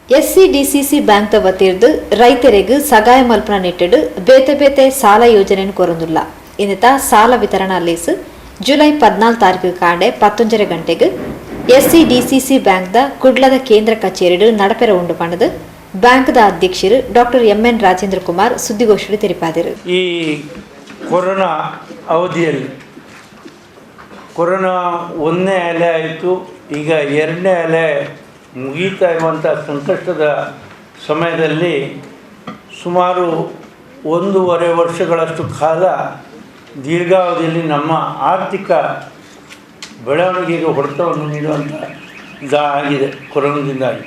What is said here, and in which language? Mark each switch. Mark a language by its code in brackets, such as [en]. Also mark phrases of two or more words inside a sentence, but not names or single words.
[tcy] SCDCC ಬ್ಯಾಂಕ್ ವತಿರ್ದು ರೈತರಿಗೆ ಸಹಾಯ ಮಲ್ಪನ ನಿಟ್ಟಿಡು ಬೇತೆ ಬೇತೆ ಸಾಲ ಯೋಜನೆಯನ್ನು ಕೊರೊಂದುಲ್ಲ ಇನ್ನಿತ ಸಾಲ ವಿತರಣಾ ಲೇಸು ಜುಲೈ 14 ತಾರೀಕು ಕಾಂಡೆ 11 ಗಂಟೆಗೆ SCDCC ಬ್ಯಾಂಕ್ ಕುಡ್ಲದ ಕೇಂದ್ರ ಕಚೇರಿ ನಡಪೆರ ಉಂಡು ಪಣದು ಬ್ಯಾಂಕ್ ಅಧ್ಯಕ್ಷರು ಡಾಕ್ಟರ್ MN ರಾಜೇಂದ್ರ ಕುಮಾರ್ ಸುದ್ದಿಗೋಷ್ಠಿ ತೆರಿಪಾದರು. [kn] ಈ ಕೊರೋನಾ ಅವಧಿಯಲ್ಲಿ ಕೊರೋನಾ ಒಂದನೇ ಅಲೆ ಆಯಿತು, ಈಗ ಎರಡನೇ ಅಲೆ ಮುಗೀತಾ ಇರುವಂಥ ಸಂಕಷ್ಟದ ಸಮಯದಲ್ಲಿ ಸುಮಾರು 1.5 ವರ್ಷಗಳಷ್ಟು ಕಾಲ ದೀರ್ಘಾವಧಿಯಲ್ಲಿ ನಮ್ಮ ಆರ್ಥಿಕ ಬೆಳವಣಿಗೆಗೆ ಹೊಡೆತವನ್ನು ನೀಡುವಂಥ ಆಗಿದೆ ಕೊರೋನಾದಿಂದಾಗಿ.